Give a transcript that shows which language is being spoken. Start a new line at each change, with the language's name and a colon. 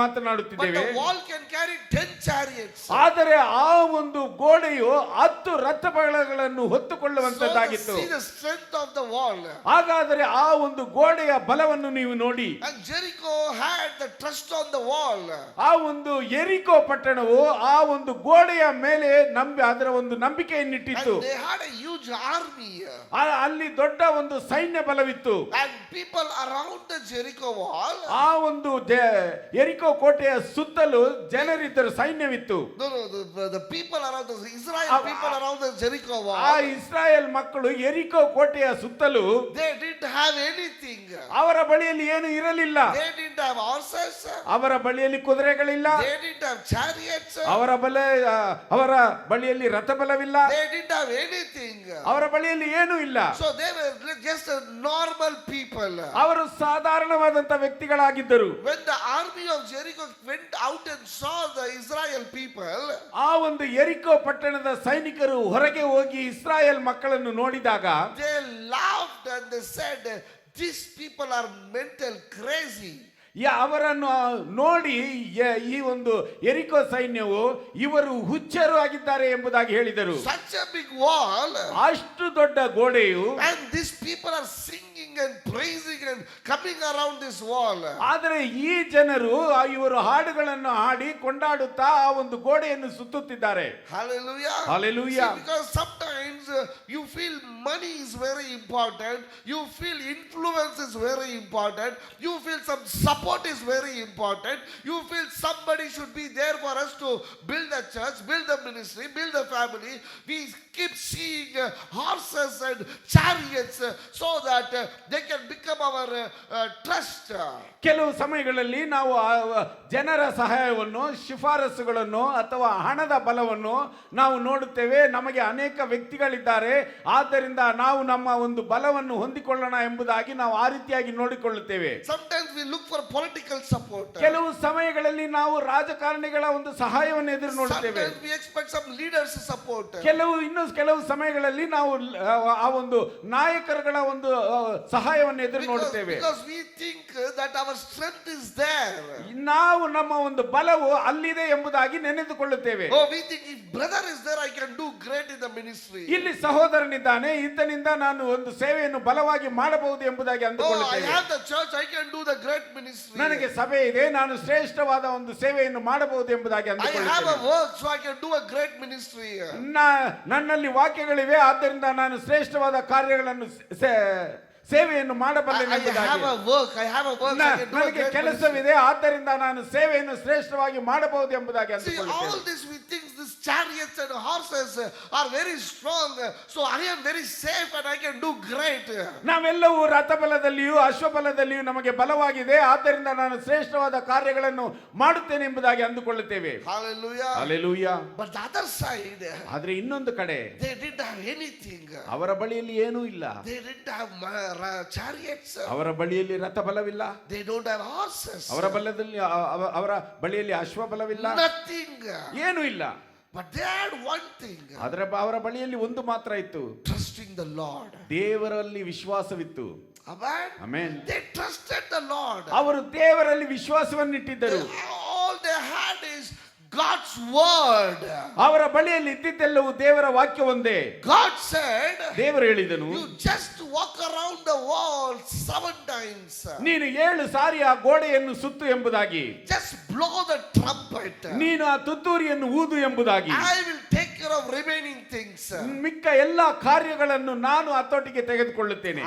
Kannada: ಮಾತನಾಡುತ್ತಿದ್ದೇವೆ.
English: the wall can carry 10 chariots.
Kannada: ಆದರೆ ಆ ಒಂದು ಗೋಡೆಯು 10 ರಥ ಬಲಗಳನ್ನು
English: So
Kannada: ಹೊತ್ತುಕೊಳ್ಳುವಂತದ್ದಾಗಿತ್ತು.
English: see the strength of the wall.
Kannada: ಹಾಗಾದರೆ ಆ ಒಂದು ಗೋಡೆಯ ಬಲವನ್ನು ನೀವು ನೋಡಿ.
English: And Jericho had the trust on the wall.
Kannada: ಆ ಒಂದು ಯೆರಿಕೋ ಪಟ್ಟಣವು ಆ ಒಂದು ಗೋಡೆಯ ಮೇಲೆ ಅದರ ಒಂದು ನಂಬಿಕೆಯನ್ನಿಟ್ಟಿತ್ತು.
English: And they had a huge army.
Kannada: ಅಲ್ಲಿ ದೊಡ್ಡ ಒಂದು ಸೈನ್ಯ ಬಲವಿತ್ತು.
English: And people around the Jericho wall.
Kannada: ಆ ಒಂದು ಯೆರಿಕೋ ಕೋಟೆಯ ಸುತ್ತಲೂ ಜನರಿದ್ದರು, ಸೈನ್ಯವಿತ್ತು.
English: No, the people around the Israel people around the Jericho
Kannada: ಆ
English: wall.
Kannada: ಇಸ್ರಾಯೇಲ್ ಮಕ್ಕಳು ಯೆರಿಕೋ ಕೋಟೆಯ ಸುತ್ತಲೂ
English: They didn't have anything.
Kannada: ಅವರ ಬಳಿಯಲ್ಲಿ ಏನು ಇರಲಿಲ್ಲ.
English: They didn't have horses.
Kannada: ಅವರ ಬಳಿಯಲ್ಲಿ ಕುದುರೆಗಳಿಲ್ಲ.
English: They didn't have chariots.
Kannada: ಅವರ ಬಳಿಯಲ್ಲಿ ರಥ ಬಲವಿಲ್ಲ.
English: They didn't have anything.
Kannada: ಅವರ ಬಳಿಯಲ್ಲಿ ಏನೂ ಇಲ್ಲ.
English: So they were just a normal people.
Kannada: ಅವರು ಸಾಧಾರಣವಾದಂತ ವ್ಯಕ್ತಿಗಳಾಗಿದ್ದರು.
English: When the army of Jericho went out and saw the Israel people,
Kannada: ಆ ಒಂದು ಯೆರಿಕೋ ಪಟ್ಟಣದ ಸೈನಿಕರು ಹೊರಗೆ ಹೋಗಿ ಇಸ್ರಾಯೇಲ್ ಮಕ್ಕಳನ್ನು ನೋಡಿದಾಗ
English: they laughed and they said, these people are mental crazy.
Kannada: ಅವರನ್ನು ನೋಡಿ ಈ ಒಂದು ಯೆರಿಕೋ ಸೈನ್ಯವು ಇವರು ಹುಚ್ಚರು ಆಗಿದ್ದಾರೆ ಎಂಬುದಾಗಿ ಹೇಳಿದರು.
English: Such a big wall.
Kannada: ಅಷ್ಟು ದೊಡ್ಡ ಗೋಡೆಯು,
English: And these people are singing and praising and coming around this wall.
Kannada: ಆದರೆ ಈ ಜನರು ಇವರು ಹಾಡುಗಳನ್ನು ಹಾಡಿ ಕೊಂಡಾಡುತ್ತಾ ಆ ಒಂದು ಗೋಡೆಯನ್ನು ಸುತ್ತುತ್ತಿದ್ದಾರೆ.
English: Hallelujah. Hallelujah. See, because sometimes you feel money is very important, you feel influence is very important, you feel some support is very important, you feel somebody should be there for us to build a church, build a ministry, build a family. We keep seeing horses and chariots so that they can become our trust.
Kannada: ಕೆಲವು ಸಮಯಗಳಲ್ಲಿ ನಾವು ಜನರ ಸಹಾಯವನ್ನು, ಶಿಫಾರಸುಗಳನ್ನು ಅಥವಾ ಹಣದ ಬಲವನ್ನು ನಾವು ನೋಡುತ್ತೇವೆ. ನಮಗೆ ಅನೇಕ ವ್ಯಕ್ತಿಗಳಿದ್ದಾರೆ, ಆದ್ದರಿಂದ ನಾವು ನಮ್ಮ ಒಂದು ಬಲವನ್ನು ಹೊಂದಿಕೊಳ್ಳೋಣ ಎಂಬುದಾಗಿ ನಾವು ಆ ರೀತಿಯಾಗಿ ನೋಡಿಕೊಳ್ಳುತ್ತೇವೆ.
English: Sometimes we look for political support.
Kannada: ಕೆಲವು ಸಮಯಗಳಲ್ಲಿ ನಾವು ರಾಜಕಾರಣಿಗಳ ಒಂದು ಸಹಾಯವನ್ನು ಎದುರು ನೋಡುತ್ತೇವೆ.
English: Sometimes we expect some leaders support.
Kannada: ಕೆಲವು ಸಮಯಗಳಲ್ಲಿ ನಾವು ಆ ಒಂದು ನಾಯಕರುಗಳ ಒಂದು ಸಹಾಯವನ್ನು ಎದುರು ನೋಡುತ್ತೇವೆ.
English: Because we think that our strength is there.
Kannada: ನಾವು ನಮ್ಮ ಒಂದು ಬಲವು ಅಲ್ಲಿದೆ ಎಂಬುದಾಗಿ ನೆನೆದುಕೊಳ್ಳುತ್ತೇವೆ.
English: Oh, we think if brother is there, I can do great in the ministry.
Kannada: ಇಲ್ಲಿ ಸಹೋದರನಿದ್ದಾನೆ, ಈತನಿಂದ ನಾನು ಒಂದು ಸೇವೆಯನ್ನು ಬಲವಾಗಿ ಮಾಡಬಹುದು ಎಂಬುದಾಗಿ
English: Oh, I
Kannada: ಅಂದುಕೊಳ್ಳುತ್ತೇವೆ.
English: have the church, I can do the great ministry.
Kannada: ನನಗೆ ಸಭೆ ಇದೆ, ನಾನು ಶ್ರೇಷ್ಠವಾದ ಒಂದು ಸೇವೆಯನ್ನು ಮಾಡಬಹುದು ಎಂಬುದಾಗಿ
English: I have a
Kannada: ಅಂದುಕೊಳ್ಳುತ್ತೇವೆ.
English: work, so I can do a great ministry.
Kannada: ನನ್ನಲ್ಲಿ ವಾಕ್ಯಗಳಿವೆ, ಆದ್ದರಿಂದ ನಾನು ಶ್ರೇಷ್ಠವಾದ ಕಾರ್ಯಗಳನ್ನು ಸೇವೆಯನ್ನು ಮಾಡಬಲ್ಲೆ
English: I have a work, I have a work, I can do a
Kannada: ನನಗೆ
English: great ministry.
Kannada: ಕೆಲಸವಿದೆ, ಆದ್ದರಿಂದ ನಾನು ಸೇವೆಯನ್ನು ಶ್ರೇಷ್ಠವಾಗಿ ಮಾಡಬಹುದು ಎಂಬುದಾಗಿ
English: See,
Kannada: ಅಂದುಕೊಳ್ಳುತ್ತೇವೆ.
English: all this we think these chariots and horses are very strong, so I am very safe and I can do great.
Kannada: ನಾವೆಲ್ಲವೂ ರಥಬಲದಲ್ಲಿಯೂ ಅಶ್ವಬಲದಲ್ಲಿಯೂ ನಮಗೆ ಬಲವಾಗಿದೆ, ಆದ್ದರಿಂದ ನಾನು ಶ್ರೇಷ್ಠವಾದ ಕಾರ್ಯಗಳನ್ನು ಮಾಡುತ್ತೇನೆ ಎಂಬುದಾಗಿ ಅಂದುಕೊಳ್ಳುತ್ತೇವೆ.
English: Hallelujah.
Kannada: Hallelujah.
English: But the other side,
Kannada: ಆದ್ರೆ ಇನ್ನೊಂದು ಕಡೆ
English: they didn't have anything.
Kannada: ಅವರ ಬಳಿಯಲ್ಲಿ ಏನೂ ಇಲ್ಲ.
English: They didn't have chariots.
Kannada: ಅವರ ಬಳಿಯಲ್ಲಿ ರಥ ಬಲವಿಲ್ಲ.
English: They don't have horses.
Kannada: ಅವರ ಬಳಿಯಲ್ಲಿ ಅಶ್ವಬಲವಿಲ್ಲ.
English: Nothing.
Kannada: ಏನೂ ಇಲ್ಲ.
English: But they had one thing.
Kannada: ಅವರ ಬಳಿಯಲ್ಲಿ ಒಂದು ಮಾತ್ರ ಇತ್ತು,
English: Trusting the Lord.
Kannada: ದೇವರಲ್ಲಿ ವಿಶ್ವಾಸವಿತ್ತು.
English: Amen.
Kannada: Amen.
English: They trusted the Lord.
Kannada: ಅವರು ದೇವರಲ್ಲಿ ವಿಶ್ವಾಸವನ್ನಿಟ್ಟಿದ್ದರು.
English: All they had is God's word.
Kannada: ಅವರ ಬಳಿಯಲ್ಲಿ ಇದ್ದಿದ್ದೆಲ್ಲವೂ ದೇವರ ವಾಕ್ಯ ಒಂದೇ.
English: God said,
Kannada: ದೇವರು ಹೇಳಿದನು,
English: you just walk around the wall 7 times.
Kannada: ನೀನು 7 ಸಾರಿ ಆ ಗೋಡೆಯನ್ನು ಸುತ್ತು ಎಂಬುದಾಗಿ.
English: Just blow the trumpet.
Kannada: ನೀನು ಆ ತುತ್ತೂರಿಯನ್ನು ಊದು ಎಂಬುದಾಗಿ.
English: I will take care of remaining things.
Kannada: ಮಿಕ್ಕ ಎಲ್ಲಾ ಕಾರ್ಯಗಳನ್ನು ನಾನು ಹತೋಟಿಗೆ ತೆಗೆದುಕೊಳ್ಳುತ್ತೇನೆ.